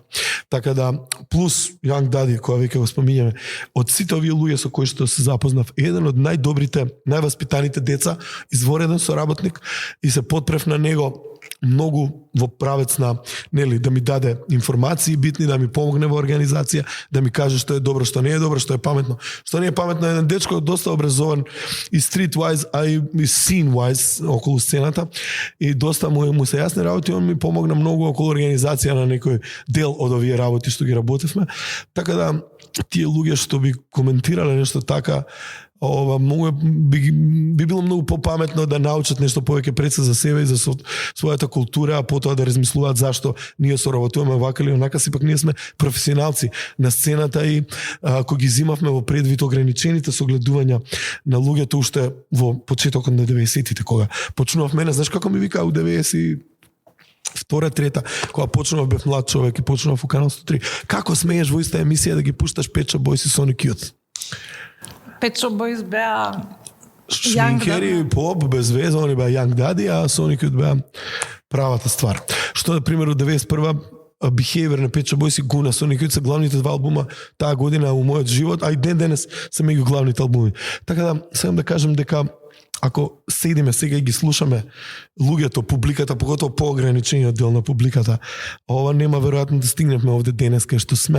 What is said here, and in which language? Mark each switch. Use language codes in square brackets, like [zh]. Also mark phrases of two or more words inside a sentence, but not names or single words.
[mk] Така да, плюс Young Daddy, која веќе го спомињаме, од сите овие луѓе со кои што се запознав, еден од најдобрите, најваспитаните деца, извореден соработник, и се потпрев на него многу во правец на, нели, да ми даде информации битни, да ми помогне во организација, да ми каже што е добро, што не е добро, што е паметно. Што не е паметно, еден дечко доста образован и street-wise, а и scene-wise околу сцената, и доста му се јасни работи, он ми помогна многу околу организација на некој дел од овие работи што ги работевме. Така да, тие луѓе што би коментирале нешто така, многу би било многу попаметно да научат нешто повеќе пред се за себе и за својата култура, а потоа да размислуваат зашто ние соработуваме вака или онака, сепак ние сме професионалци на сцената и ако ги зимавме во предвид ограничените согледувања на луѓето уште во почетокот на 90-тите, кога почнував мене, знаеш како ми вика у 90 втора, трета, кога почнував, бев млад човек и почнував у Канал 103. Како смееш во иста емисија да ги пушташ Pet Shop Boys и Sonic Youth? Pet Shop Boys беа шминкери, поп, без веза, они беа Young Daddy, а Sonic Youth беа правата ствар. Што, например, од 91-а Behavior на Pet Shop Boys и Guna, Sonic Youth се главните два албума таа година у мојот живот, а и денес се меѓу главните албуми. Така да, сакам да кажем дека ако седиме сега и ги слушаме луѓето, публиката, поготово поограничениот дел на публиката, ова нема веројатно да стигнеме овде денес кај што сме.